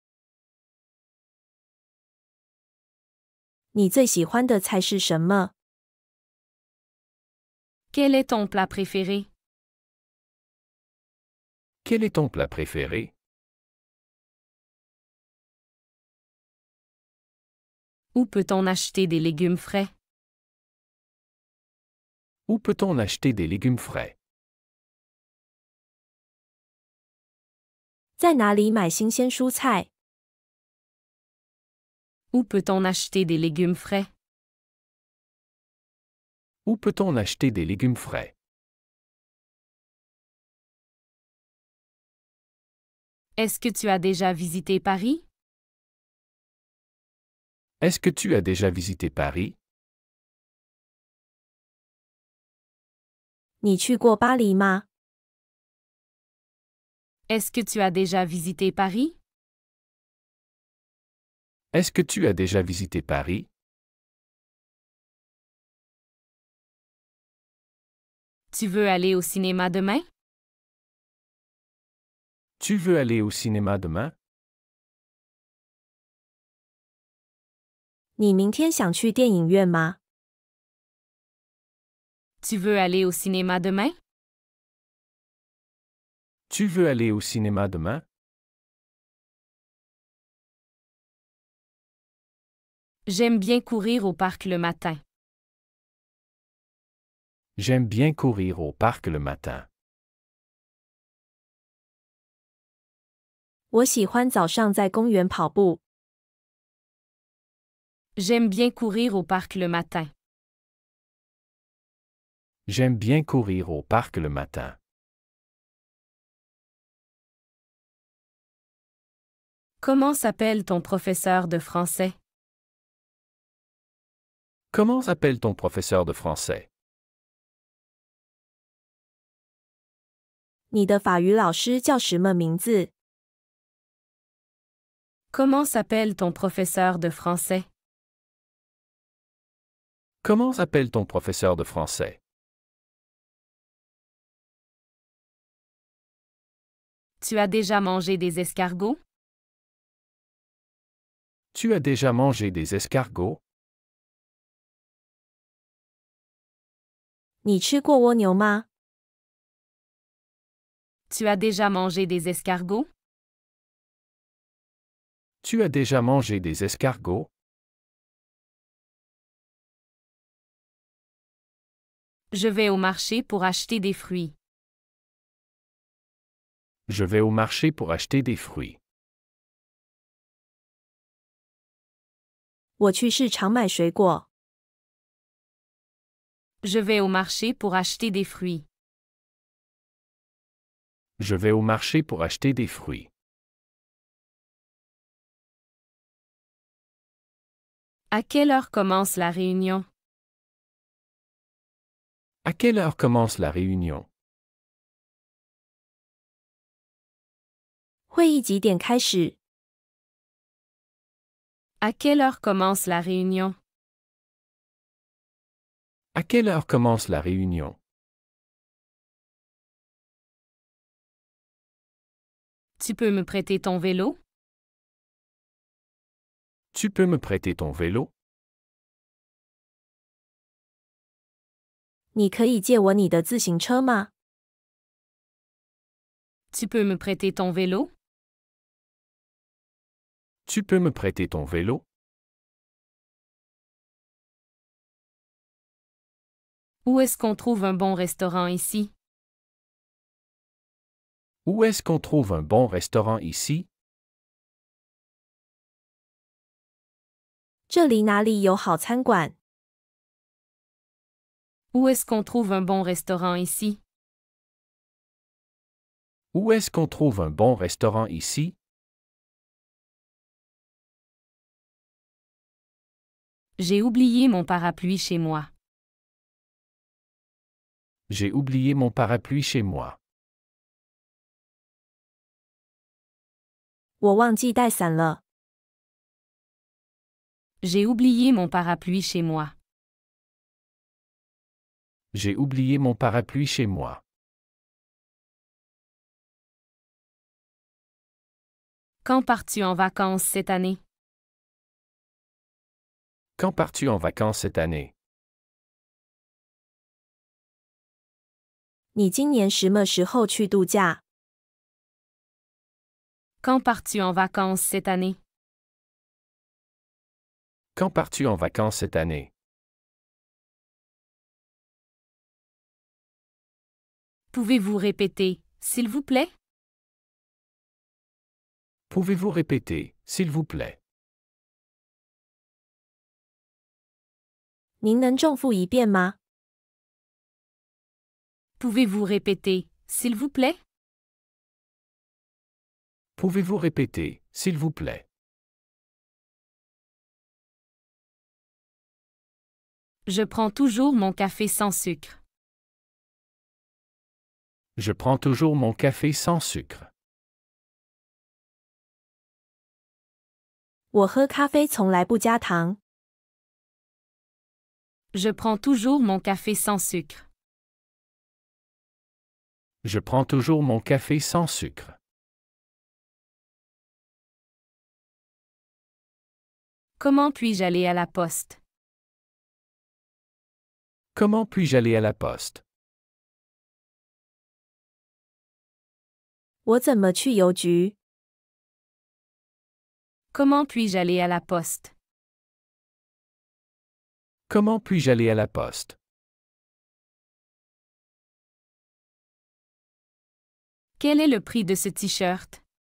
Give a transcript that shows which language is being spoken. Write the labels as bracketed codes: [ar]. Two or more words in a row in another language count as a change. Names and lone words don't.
[zh] 你最喜欢的菜是什么？ [fr] Quel est ton plat préféré? Quel est ton plat préféré? Où peut-on acheter des légumes frais? Où peut-on acheter des légumes frais? [zh] 在哪里买新鲜蔬菜？ [fr] Où peut-on acheter des légumes frais? Où peut-on acheter des légumes frais? Est-ce que tu as déjà visité Paris? Est-ce que tu as déjà visité Paris? [zh] 你去过巴黎吗？ [fr] Est-ce que tu as déjà visité Paris? Est-ce que tu as déjà visité Paris? Tu veux aller au cinéma demain? Tu veux aller au cinéma demain? [zh] 你明天想去电影院吗？ [fr] Tu veux aller au cinéma demain? Tu veux aller au cinéma demain? J'aime bien courir au parc le matin. J'aime bien courir au parc le matin. [zh] 我喜欢早上在公园跑步。 [fr] J'aime bien courir au parc le matin. J'aime bien courir au parc le matin. Comment s'appelle ton professeur de français? Comment s'appelle ton professeur de français? [zh] 你的法语老师叫什么名字？ [fr] Comment s'appelle ton professeur de français? Comment s'appelle ton professeur de français? Tu as déjà mangé des escargots? Tu as déjà mangé des escargots? [zh] 你吃过蜗牛吗？ [fr] Tu as déjà mangé des escargots? Tu as déjà mangé des escargots? Je vais au marché pour acheter des fruits. Je vais au marché pour acheter des fruits. [zh] 我去市场买水果。 [fr] Je vais au marché pour acheter des fruits. Je vais au marché pour acheter des fruits. À quelle heure commence la réunion? À quelle heure commence la réunion? [zh] 会议几点开始？ [fr] À quelle heure commence la réunion? À quelle heure commence la réunion? Tu peux me prêter ton vélo? Tu peux me prêter ton vélo? [zh] 你可以借我你的自行车吗？ [fr] Tu peux me prêter ton vélo? Tu peux me prêter ton vélo? Où est-ce qu'on trouve un bon restaurant ici? Où est-ce qu'on trouve un bon restaurant ici? [zh] 这里哪里有好餐馆？ [fr] Où est-ce qu'on trouve un bon restaurant ici? Où est-ce qu'on trouve un bon restaurant ici? J'ai oublié mon parapluie chez moi. J'ai oublié mon parapluie chez moi. [zh] 我忘记带伞了。 [fr] J'ai oublié mon parapluie chez moi. J'ai oublié mon parapluie chez moi. Quand pars-tu en vacances cette année? Quand pars-tu en vacances cette année? [zh] 你今年什么时候去度假？ [fr] Quand pars-tu en vacances cette année? Quand pars-tu en vacances cette année? Pouvez-vous répéter, s'il vous plaît? Pouvez-vous répéter, s'il vous plaît? [zh] 您能重复一遍吗？ [fr] Pouvez-vous répéter, s'il vous plaît? Pouvez-vous répéter, s'il vous plaît? Je prends toujours mon café sans sucre. Je prends toujours mon café sans sucre. [zh] 我喝咖啡从来不加糖。 [fr] Je prends toujours mon café sans sucre. Je prends toujours mon café sans sucre. Comment puis-je aller à la poste? Comment puis-je aller à la poste? [zh] 我怎么去邮局？ [fr] Comment puis-je aller à la poste? Comment puis-je aller à la poste? Quel est le prix de ce t-shirt?